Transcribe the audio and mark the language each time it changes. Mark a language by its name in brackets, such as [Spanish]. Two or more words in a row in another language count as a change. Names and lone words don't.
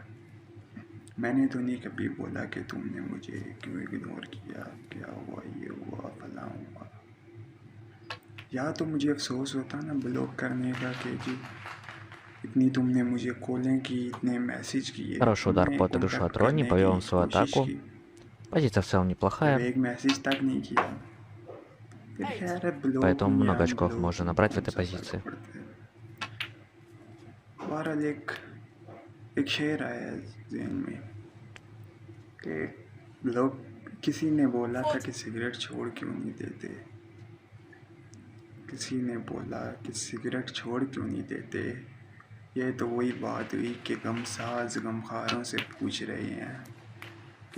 [Urdu] میں نے تو نہیں کبھی بولا کہ تم نے مجھے کیوں اگنور کیا، کیا ہوا، یہ ہوا، فلاں ہوا. یا تو مجھے افسوس ہوتا نا بلاک کرنے کا کہ جی اتنی تم نے مجھے کالیں کی, اتنے میسج کیے, [Russian] Хороший [Urdu] تم [Russian] удар [Urdu] نے [Russian] по отыгрышу [Urdu] کانٹیکٹ [Russian] от Рони, [Urdu] کرنے [Russian] повел [Urdu] کی [Russian] он свою [Urdu] کوشش [Russian] атаку. [Urdu] کی, [Russian] Позиция в целом [Urdu] جب [Russian] неплохая, [Urdu] ایک میسج تک نہیں کیا. پھر [Russian] 8. [Urdu] خیر ہے, بلاک [Russian] поэтому [Urdu] ہوں یا [Russian] много [Urdu] ان [Russian] очков [Urdu] بلاک [Russian] можно [Urdu] ہوں, [Russian] набрать в [Urdu] کون [Russian] этой [Urdu] سا فرق [Russian] позиции. [Urdu] پڑتا ہے. بہرحال ایک شعر آیا ہے ذہن میں کہ لوگ, کسی نے بولا تھا کہ سگریٹ چھوڑ کیوں نہیں دیتے, کسی نے بولا کہ سگریٹ چھوڑ کیوں نہیں دیتے, یہ تو وہی بات ہوئی کہ غم ساز غمخواروں سے پوچھ رہے ہیں کہ